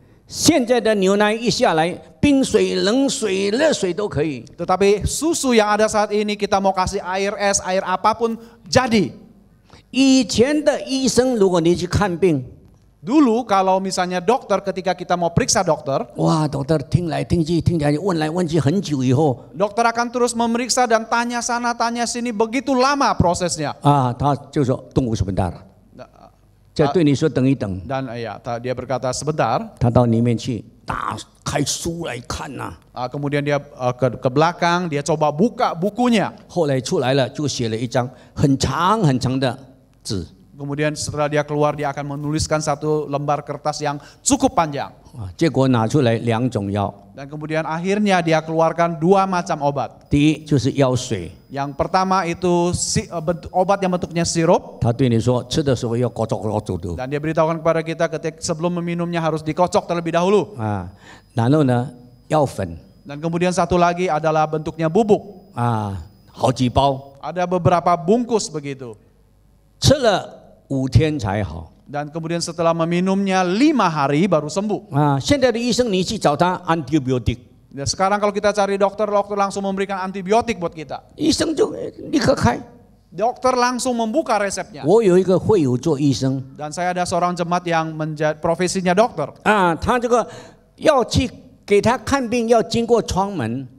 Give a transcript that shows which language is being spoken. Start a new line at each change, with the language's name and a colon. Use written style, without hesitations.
Chinese: 现在的牛奶一下来，冰水、冷水、热水都可以。
Indonesian: Tetapi susu yang ada saat ini kita mau kasih air es, air apapun jadi.
Chinese: 以前的医生，如果你去看病，
Indonesian: Dulu kalau misalnya dokter ketika kita mau periksa dokter,
Chinese: 哇，dokter 听来听去，听起来问来问去很久以后，
Indonesian: dokter akan terus memeriksa dan tanya sana tanya sini begitu lama prosesnya.
Chinese: 啊，他就说动物是笨蛋了，这对你说等一等，
Indonesian: Dan ya dia berkata sebentar.
Chinese: 他到里面去打开书来看呐、
Indonesian: Kemudian dia ke belakang, dia coba buka bukunya.
Chinese: 后来出来了，就写了一张很长很长的字。
Indonesian: Kemudian setelah dia keluar, dia akan menuliskan satu lembar kertas yang cukup panjang.
Chinese: 结果拿出来2种药，
Indonesian: Dan kemudian akhirnya dia keluarkan 2 macam obat.
Chinese: 第一就是药水，
Indonesian: Yang pertama itu obat yang bentuknya sirup.
Chinese: 他对你说吃的时候要咕噜咕噜的
Indonesian: Dan dia beritahukan kepada kita ketika sebelum meminumnya harus dikocok terlebih dahulu.
Chinese: 啊，然后呢药粉
Indonesian: Dan kemudian satu lagi adalah bentuknya bubuk.
Chinese: 啊，好几包，
Indonesian: Ada beberapa bungkus begitu.
Chinese: 吃了5天才好
Indonesian: Dan kemudian setelah meminumnya 5 hari baru sembuh. 啊。
Chinese: 现在的医生你去找他 antibiotik，
Indonesian: Dan sekarang kalau kita cari dokter langsung memberikan antibiotik buat kita.
Chinese: 医生就立刻开。
Indonesian: Dokter langsung membuka resepnya.
Chinese: 我有一个会友做医生
Indonesian: Dan saya ada seorang jemaat yang profesinya dokter.
Chinese: 啊，他这个要去给他看病要经过窗门，